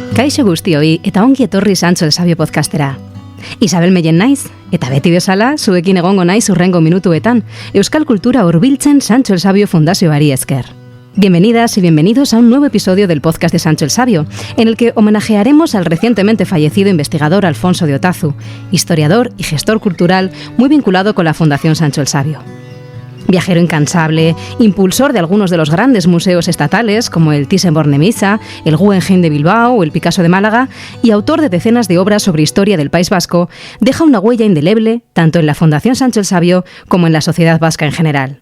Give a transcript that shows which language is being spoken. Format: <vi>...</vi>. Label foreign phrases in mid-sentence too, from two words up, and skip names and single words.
<eu>Kaixo guztioi eta ongi etorri Sancho el Sabio podcastera. Isabel Meyen naiz, eta beti bezala, zuekin egongo naiz hurrengo minutuetan, Euskal Kultura hurbiltzen Sancho el Sabio Fundazioari esker.</eu> <es>Bienvenidas y bienvenidos a un nuevo episodio del podcast de Sancho el Sabio, en el que homenajearemos al recientemente fallecido investigador Alfonso de Otazu, historiador y gestor cultural muy vinculado con la Fundación Sancho el Sabio. Viajero incansable, impulsor de algunos de los grandes museos estatales como el Thyssen-Bornemisza, el Guggenheim de Bilbao o el Picasso de Málaga, y autor de decenas de obras sobre historia del País Vasco, deja una huella indeleble tanto en la Fundación Sancho el Sabio como en la sociedad vasca en general.</es>